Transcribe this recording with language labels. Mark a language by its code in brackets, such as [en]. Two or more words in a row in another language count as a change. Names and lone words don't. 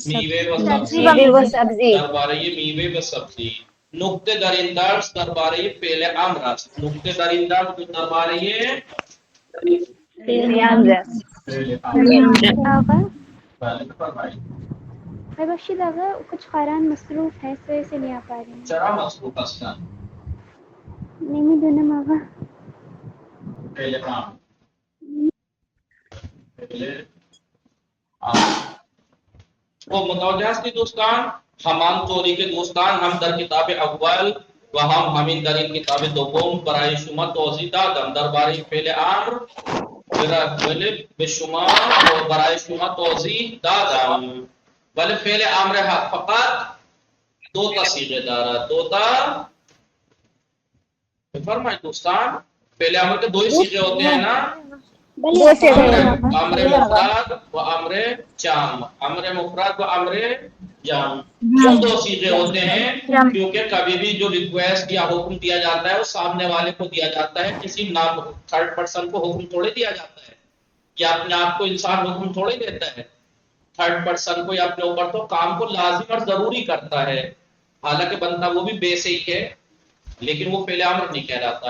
[fa] سبزی. درباره میوه و سبزی. نکته در این درس درباره فعل امر است. نکته در این درس درباره فعل امر است. آقا بله بفرمایید. ببخشید آقا کچھ خواهران مصروف هست و [ur] اسے نہیں آ پا رہے ہیں. [fa] چرا مصروف هستن؟ نمیدونم آقا. فعل امر. وہ متوجہ ہستی دوستان؟ همان طوری که دوستان هم در کتاب اول و همین در این کتاب دوم برای شما توضیح دادم درباره فعل امر. به شما و برای شما توضیح دادم، ولی فعل امر فقط 2 تا صیغه دارد. 2 تا بفرمایید دوستان. [ur] فعل امر کے 2 صیغے ہوتے ہیں نا، امر مفرد و امر جام. امر مفرد و امر جام 2 صیغے ہوتے ہیں، کیونکہ کبھی بھی جو ریکویسٹ یا حکم دیا جاتا ہے وہ سامنے والے کو دیا جاتا ہے، کسی نام [en] third person [ur] کو حکم تھوڑے دیا جاتا ہے، یا اپنے آپ کو انسان حکم تھوڑے دیتا ہے [en] third person [ur] کو یا اپنے اوپر. تو کام کو لازم اور ضروری کرتا ہے، حالانکہ بندہ وہ بھی بے سے ہی ہے، لیکن وہ فعل امر نہیں کہلاتا.